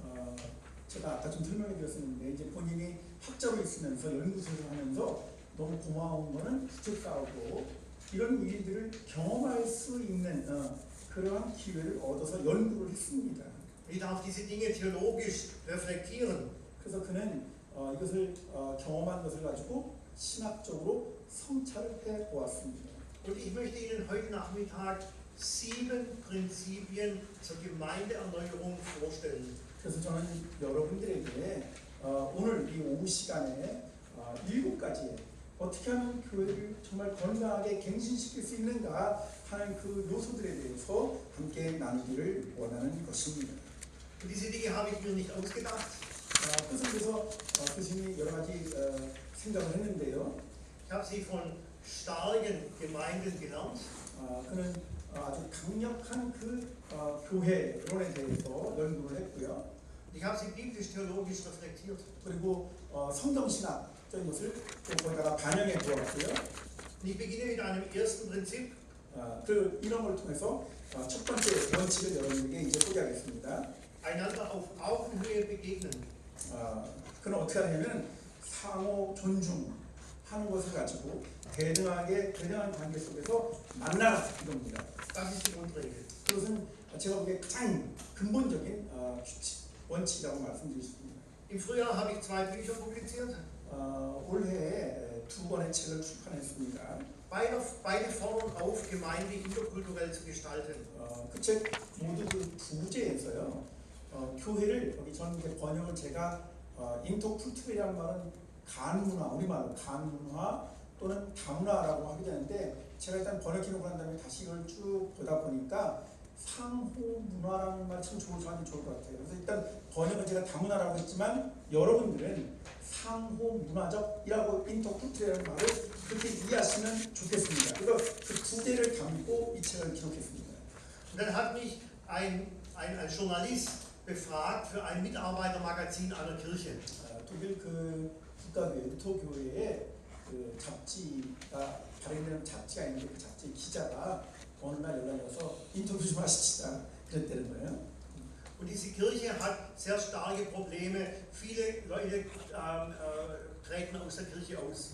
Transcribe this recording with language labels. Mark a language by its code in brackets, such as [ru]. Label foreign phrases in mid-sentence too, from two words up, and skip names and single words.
[ko] 제가 아까 좀 설명해 드렸었는데 이제 본인이 학자로 있으면서 연구소를 하면서 너무 고마운 거는 부채 싸우고 이런 일들을 경험할 수 있는 그러한 기회를 얻어서 연구를 했습니다. [de] Ich darf diese Dinge theologisch reflektieren. [ko] 그래서 그는 이것을 경험한 것을 가지고 신학적으로 성찰을 해 보았습니다. [de] Und ich möchte Ihnen heute Nachmittag 7 Prinzipien zur Gemeindeerneuerung vorstellen. [ko] 그래서 저는 여러분들에게 오늘 이 오후 시간에 7가지 어떻게 하면 교회를 정말 건강하게 갱신시킬 수 있는가 하는 그 요소들에 대해서 함께 나누기를 원하는 것입니다. [de] Und diese Dinge habe ich mir nicht ausgedacht. [ko] 그래서 교수님이 여러 가지 생각을 했는데요. [de] Ich habe sie von starken Gemeinden gelernt. [ko] 그는 아주 강력한 그 교회론에 대해서 연구를 했고요. [de] Ich habe sie biblisch-theologisch reflektiert. [ko] 그리고 성경신학적인 것을 또 거기다가 반영해 보았고요. [de] Und ich beginne mit einem ersten Prinzip. [ko] 그 이런 걸 통해서 첫 번째 원칙을 여러분에게 이제 소개하겠습니다. [de] Einander auf Augenhöhe begegnen. [ko] 그는 어떻게 하냐면 상호 존중하는 것을 가지고 대등한 관계 속에서 만나라 이겁니다. [de] Das ist die Grundregel. [ko] 그것은 제가 보기에 가장 근본적인 규칙, 원칙이라고 말씀드릴 수 있습니다. [de] Im Frühjahr habe ich 2 Bücher publiziert. [ko] 올해 2권의 책을 출판했습니다. [de] Beide fordern auf, Gemeinde interkulturell zu gestalten. [ko] 그 책 모두 그 부제에서요. 교회를 여기 저는 이제 번역을 제가 인터쿨tur이라는 말은 간문화, 우리말로 간문화 또는 다문화라고 하게 되는데 제가 일단 번역해놓고 난 다음에 다시 이걸 쭉 보다 보니까 상호 문화라는 말 참 저한테 좋을 것 같아요. 그래서 일단 번역은 제가 다문화라고 했지만 여러분들은 상호 문화적이라고 인터쿨tur이라는 말을 그렇게 이해하시면 좋겠습니다. 그래서 그 부제를 담고 이 책을 기록했습니다. [de] Und dann hat mich ein Journalist befragt für ein Mitarbeitermagazin einer Kirche. [ko] 독일 그 국가교회 루터교회에 그 잡지가 발행되는 잡지가 있는데 그 잡지 기자가 어느 날 연락이 와서 인터뷰 좀 하시다 그랬다는 거예요. [de] Und diese Kirche hat sehr starke Probleme. Viele Leute treten aus der Kirche aus.